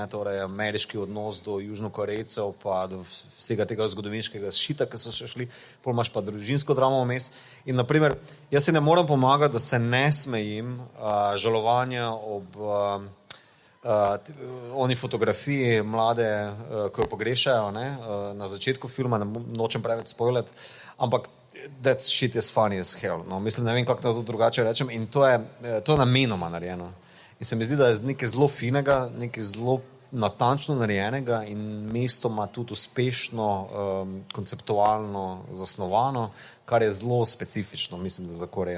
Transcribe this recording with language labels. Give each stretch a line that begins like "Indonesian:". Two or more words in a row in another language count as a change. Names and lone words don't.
Slovenian: Torej ameriški odnos do Južnokorejcev, pa do vsega tega zgodovinskega šita, ki so še šli, pol imaš pa družinsko dramo vmes. In naprimer, jaz se ne morem pomagati, da se ne smejim žalovanja ob oni fotografiji mlade, ko jo pogrešajo, ne? Na začetku filma, nočem preveč spoilati, ampak
English: that shit is funny as hell.
Slovenian: No, mislim, ne vem, kako to drugače rečem. In to je namenoma narejeno. In se mi zdi, da je nekaj zelo finega, nekaj zelo natančno narejenega in mestoma tudi uspešno, konceptualno zasnovano, kar je zelo specifično, mislim, da za Korejo.